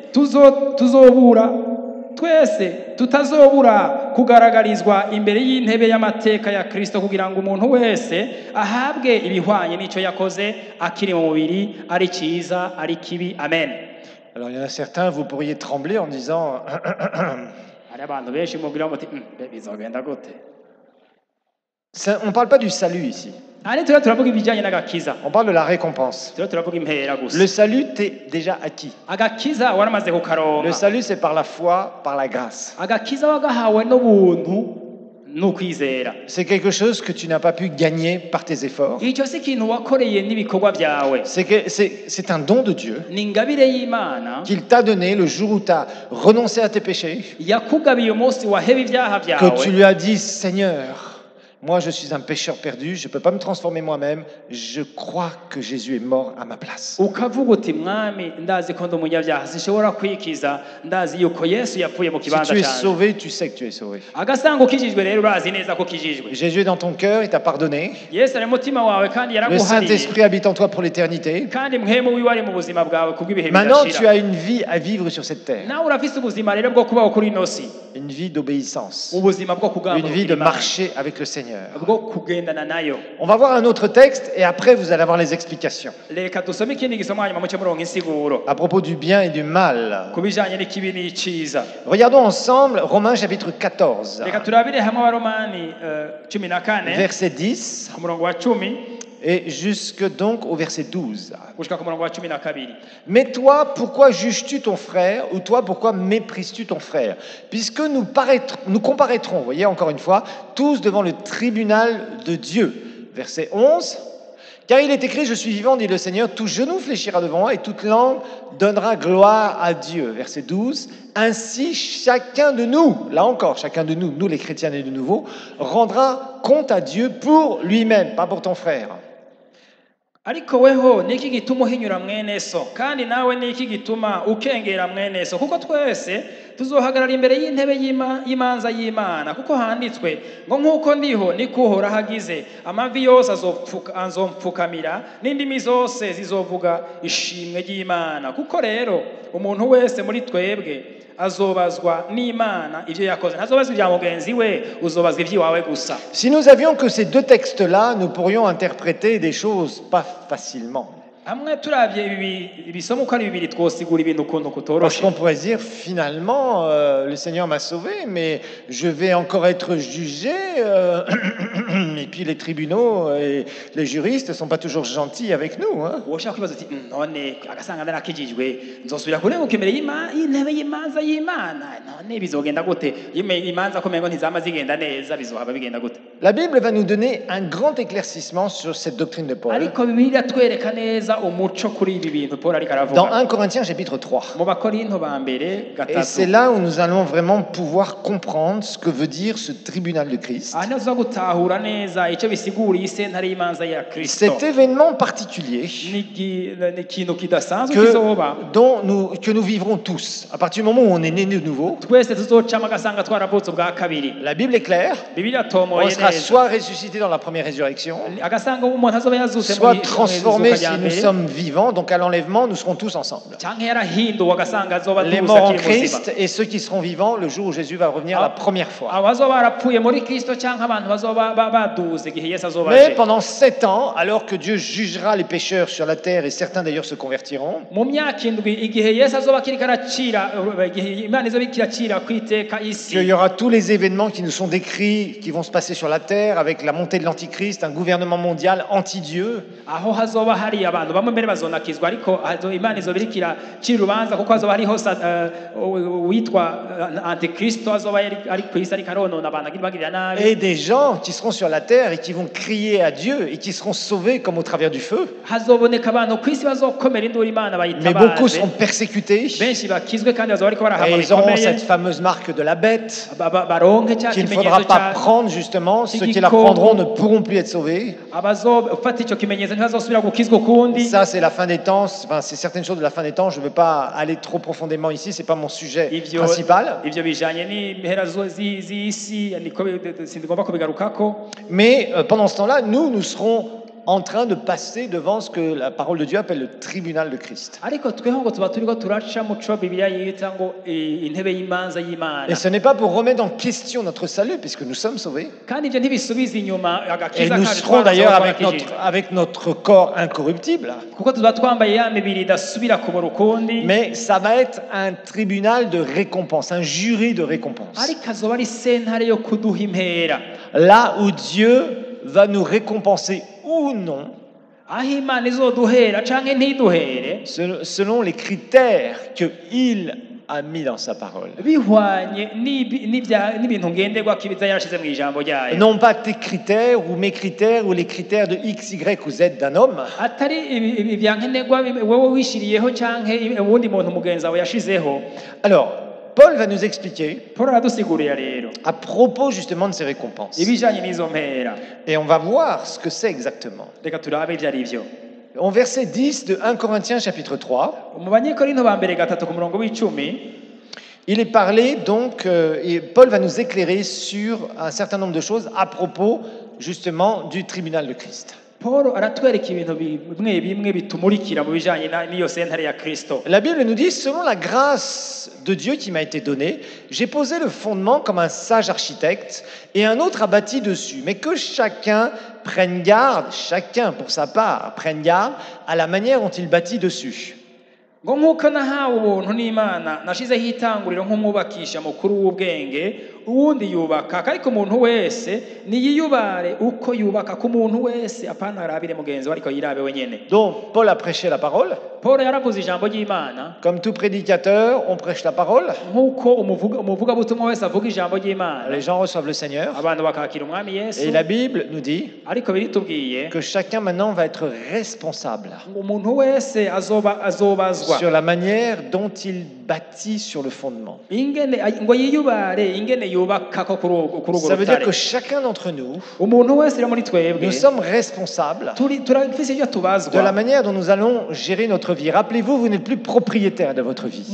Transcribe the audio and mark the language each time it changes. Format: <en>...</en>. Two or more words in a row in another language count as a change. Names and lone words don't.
<rn>tutazobura kugaragarizwa imbere y'intebe y'amateka ya Kristo, kugira ngo umuntu wese ahabwe ibihwanye n'icyo yakoze akiri mu mubiri, ari cyiza ari kibi. Amen.</rn> <fr>Alors il y en a certains, vous pourriez trembler en disant</fr> <rn>hari abantu benshi mubwira muti bizogenda gute.</rn> <fr>On ne parle pas du salut ici.</fr> <rn>turavuga ibijyanye n'agakiza,</rn> <fr>On parle de la récompense.</fr> <rn>turavuga impera gusa.</rn> <fr>Le salut t'est déjà acquis.</fr> <rn>Agakiza waramaze kukaronka.</rn> <fr>Le salut c'est par la foi, par la grâce.</fr> <rn>Agakiza wagahawe n'ubuntu n'ukwizera.</rn> <fr>C'est quelque chose que tu n'as pas pu gagner par tes efforts.</fr> <rn>Icyo si ikintu wakoreye n'ibikorwa byawe.</rn> <fr>C'est un don de Dieu</fr> <rn>Ni ingabire y'Imana</rn> <fr>qu'il t'a donné le jour où tu as renoncé à tes péchés,</fr> <rn>yakugabiye umunsi waheba ibyaha</rn> <fr>que</fr> <rn>byawe,</rn> <fr>tu lui as dit, Seigneur, moi je suis un pécheur perdu, je ne peux pas me transformer moi-même, je crois que Jésus est mort à ma place.</fr> <rn>ukavuga uti mwami ndazi ko ndi umunyabyaha sinshobora kwikiza, ndazi yuko Yesu yapfuye mu</rn> <fr>Si</fr> <rn>kibanza</rn> <fr>tu es</fr> <rn>cyanjye.</rn> <fr>sauvé, tu sais que tu es sauvé.</fr> <rn>Agasanga ukijijwe rero urazi neza ko ukijijwe.</rn> <fr>Jésus est dans ton cœur, il t'a pardonné.</fr> <rn>Yesu ari mu mutima wawe kandi</rn> <fr>Le</fr> <rn>yaraguhariye,</rn> <fr>Saint-Esprit habite en toi pour l'éternité.</fr> <rn>kandi mwemu wiwe ari mu buzima bwawe kubw'ibihe</rn> <fr>Maintenant, tu</fr> <rn>bidashira.</rn> <fr>as une vie à vivre sur cette terre,</fr> <rn>Nawe urafise ubuzima rero bwo kubaho kuri ino si,</rn> <fr>une vie d'obéissance,</fr> <rn>ubuzima bwo</rn> <fr>une vie de</fr> <rn>kugambira</rn> <fr>marcher avec le Seigneur.</fr> <rn>bwo kugendana nayo.</rn> <fr>On va voir un autre texte et après vous allez avoir les explications</fr> <rn>Reka dusome ikindi gisomwa hanyuma muce muronka insiguro</rn> <fr>à propos du bien et du mal.</fr> <rn>ku bijanye n'ikibi n'iciza.</rn> <fr>Regardons ensemble Romains chapitre 14,</fr> <rn>Reka turabire hamwe Abaromani 14</rn> <fr>verset 10</fr> <rn>ku murongo wa 10</rn> <fr>et jusque donc au verset 12.</fr> <rn>gushika ku murongo wa 12.</rn> <fr>Mais toi, pourquoi juges-tu ton frère, ou toi, pourquoi méprises-tu ton frère? Puisque nous comparaîtrons, vous voyez encore une fois, tous devant le tribunal de Dieu. Verset 11. Car il est écrit, je suis vivant, dit le Seigneur, tout genou fléchira devant moi et toute langue donnera gloire à Dieu. Verset 12. Ainsi, chacun de nous, là encore, chacun de nous, nous les chrétiens nés de nouveau, rendra compte à Dieu pour lui-même, pas pour ton frère.</fr> <rn>Ariko weho niki gituma uhinyura mwene so, kandi nawe niki gituma ukengera mwene so, kuko twese tuzohagarara imbere y'intebe y'imanza y'Imana, kuko handitswe ngo nk'uko ndiho niko Uhoraho agize, amavi yose azompfukamira n'indimi zose zizovuga ishimwe ry'Imana. Kuko rero umuntu wese muri twebwe azobazwa n'Imana ivyo yakoze, ntazobazwa ibya mugenzi we, uzobazwa ivy'iwawe gusa.</rn> <fr>Si nous avions que ces deux textes-là, nous pourrions interpréter des choses pas facilement.</fr> <rn>Hamwe turavye ibisomo uko ari bibiri twosigura ibintu ukuntu</rn> <fr>Parce</fr> <rn>kutoroshe.</rn> <fr>qu'on pourrait dire, finalement, le Seigneur m'a sauvé, mais je vais encore être jugé. Et puis les tribunaux et les juristes ne sont pas toujours gentils avec nous. Hein.</fr> <rn>woshaka kwibaza uti none agasanga ndarakijijwe nzosubira kurenguka imbere y'intebe y'imanza y'Imana, none bizogenda gute? Imanza ko mengo ntizama zigenda neza, bizohaba bigenda gute?</rn> <fr>La Bible va nous donner un grand éclaircissement sur cette doctrine de Paul.</fr> <rn>Ariko Bibiliya twereka neza umuco kuri ibi bintu Paul ariko</rn> <fr>Dans</fr> <rn>aravuga</rn> <fr>1 Corinthiens chapitre 3.</fr> <rn>mu Bakorinto ba mbere</rn> <fr>Et c'est</fr> <rn>gatatu.</rn> <fr>là où nous allons vraiment pouvoir comprendre ce que veut dire ce tribunal de Christ.</fr> <rn>Aha niho tuza gutahura neza icyo bisiguriye isentare y'imanza ya Kristo.</rn> <fr>Cet événement particulier</fr> <rn>Ni ikintu kidasanzwe kizoba</rn> <fr>que nous vivrons tous. À partir du moment où on est né de nouveau,</fr> <rn>twese tuzocama agasanga twaravutse ubwa kabiri.</rn> <fr>la Bible est claire.</fr> <rn>Bibiliya</rn> <fr>On</fr> <rn>tomoye</rn> <fr>sera</fr> <rn>neza</rn> <fr>soit ressuscité dans la première résurrection,</fr> <rn>agasanga umuntu azoba yazutse</rn> <fr>soit</fr> <rn>mu</rn> <fr>transformé</fr> <rn>izuka</rn> <fr>si</fr> <rn>rya</rn> <fr>nous</fr> <rn>mbere,</rn> <fr>sommes vivants. Donc à l'enlèvement, nous serons tous ensemble.</fr> <rn>canke yarahinduwe agasanga azoba</rn> <fr>Les</fr> <rn>tuza</rn> <fr>morts en</fr> <rn>akiri muzima.</rn> <fr>Christ et ceux qui seront vivants le jour où Jésus va revenir la première fois.</fr> <rn>abazoba barapfuye muri Kristo canke abantu bazoba baduze igihe Yesu azoba</rn> <fr>Mais</fr> <rn>aje.</rn> <fr>pendant 7 ans, alors que Dieu jugera les pécheurs sur la terre, et certains d'ailleurs se convertiront,</fr> <rn>mu myaka indwi igihe Yesu azoba akiriko aracira, igihe Imana izoba ikiracira kwiteka isi,</rn> <fr>qu'il y aura tous les événements qui nous sont décrits, qui vont se passer sur la terre, avec la montée de l'Antichrist, un gouvernement mondial anti-Dieu.</fr> <rn>aho hazoba hari abantu bamwe mbere bazonakizwa, ariko Imana izoba iriko iracira urubanza, kuko hazoba hariho witwa antikristo azoba ari kw'isi ariko aronona abantu bagirira nabi,</rn> <fr>Et des gens qui seront sur la terre et qui vont crier à Dieu et qui seront sauvés comme au travers du feu.</fr> <rn>hazoboneka abantu kw'isi bazokomera induru Imana</rn> <fr>Mais beaucoup</fr> <rn>bayitabaze,</rn> <fr>seront persécutés</fr> <rn>benshi bakizwe kandi bazoba bariko barahamwa</rn> <fr>et ils auront</fr> <rn>bikomeye,</rn> <fr>cette fameuse marque de la bête</fr> <rn>baronke cya</rn> <fr>qu'il ne faudra</fr> <rn>kimenyetso</rn> <fr>pas</fr> <rn>cya</rn> <fr>prendre justement. Ceux qui la</fr> <rn>Igikoko.</rn> <fr>prendront ne pourront plus être sauvés.</fr> <rn>abazofata icyo kimenyetso ntibazosubira gukizwa ukundi.</rn> <fr>Ça, c'est la fin des temps. Enfin, c'est certaines choses de la fin des temps. Je ne veux pas aller trop profondément ici. C'est pas mon sujet principal.</fr> <rn>Ivyo bijanye n'impera z'isi niko sindigomba kubigarukako.</rn> <fr>Mais pendant ce temps-là, nous serons en train de passer devant ce que la parole de Dieu appelle le tribunal de Christ.</fr> <rn>ariko tweho ngo tuba turiko turaca mu co Bibiliya yita ngo intebe y'imanza y'Imana,</rn> <fr>Et ce n'est pas pour remettre en question notre salut, puisque nous sommes sauvés.</fr> <rn>kandi ivyo ntibisubiza inyuma</rn> <fr>Et</fr> <rn>agakiza</rn> <fr>nous</fr> <rn>kacu</rn> <fr>serons d'ailleurs</fr> <rn>twakijijwe,</rn> <fr>avec notre corps incorruptible.</fr> <rn>kuko tuba twambaye ya mibiri idasubira kubora ukundi,</rn> <fr>Mais ça va être un tribunal de récompense, un jury de récompense.</fr> <rn>ariko azoba ari sentare yo kuduha impera,</rn> <fr>Là où Dieu va nous récompenser ou non,</fr> <rn>aho Imana izoduhera canke ntiduhere</rn> <fr>selon les critères qu'il a mis dans sa parole.</fr> <rn>bihwanye n'ibintu ngenderwako ibiza yarashize mu ijambo ryayo,</rn> <fr>Non pas tes critères ou mes critères ou les critères de X, Y ou Z d'un homme,</fr> <rn>atari ibi bya nkenerwa wowe wishiriyeho canke uwundi muntu mugenzi wawe yashizeho.</rn> <fr>Alors, Paul va nous expliquer</fr> <rn>Paul aradusigurira rero</rn> <fr>à propos justement de ces récompenses.</fr> <rn>ibijanye n'izo mpera,</rn> <fr>Et on va voir ce que c'est exactement.</fr> <rn>reka turabe ivyo ari vyo.</rn> <fr>En verset 10 de 1 Corinthiens chapitre 3,</fr> <rn>Mu Banyekorinto ba mbere gatatu ku murongo w'icumi</rn> <fr>il est parlé donc, et Paul va nous éclairer sur un certain nombre de choses à propos justement du tribunal de Christ.</fr> <rn>Paul aratwereka ibintu bimwe bimwe bitumurikira mu bijanye n'iyo sentare ya Kristo.</rn> <fr>La Bible nous dit, selon la grâce de Dieu qui m'a été donnée, j'ai posé le fondement comme un sage architecte et un autre a bâti dessus. Mais que chacun prenne garde, chacun pour sa part, prenne garde à la manière dont il bâtit dessus.</fr> <rn>Ngo nk'uko nahawe ubuntu n'Imana nashizeho itanguriro nk'umwubakisha mukuru w'ubwenge, uwundi yubaka, ariko umuntu wese niyiyubare uko yubaka, ku muntu wese apana arabire mugenzi we ariko yirabe wenyene.</rn> <fr>Donc, Paul a prêché la parole.</fr> <rn>Paul yaravuze ijambo ry'Imana,</rn> <fr>Comme tout prédicateur, on prêche la parole.</fr> <rn>nk'uko umuvugabutumwa wese avuga ijambo ry'Imana,</rn> <fr>Les gens reçoivent le Seigneur.</fr> <rn>abantu bakakira umwami Yesu,</rn> <fr>Et la Bible nous dit</fr> <rn>ariko biritubwiye</rn> <fr>que chacun maintenant va être responsable</fr> <rn>ngo umuntu wese azobazwa</rn> <fr>sur la manière dont il bâtit sur le fondement.</fr> <rn>ingene ngo yiyubare ingene yubakako kuri urwo</rn> <fr>Ça veut dire</fr> <rn>rutare.</rn> <fr>que chacun d'entre nous,</fr> <rn>Umuntu wese rero muri twebwe</rn> <fr>nous sommes responsables</fr> <rn>turafise ivyo</rn> <fr>de la</fr> <rn>tubazwa</rn> <fr>manière dont nous allons gérer notre vie. Rappelez-vous, vous n'êtes plus propriétaire de votre vie.</fr>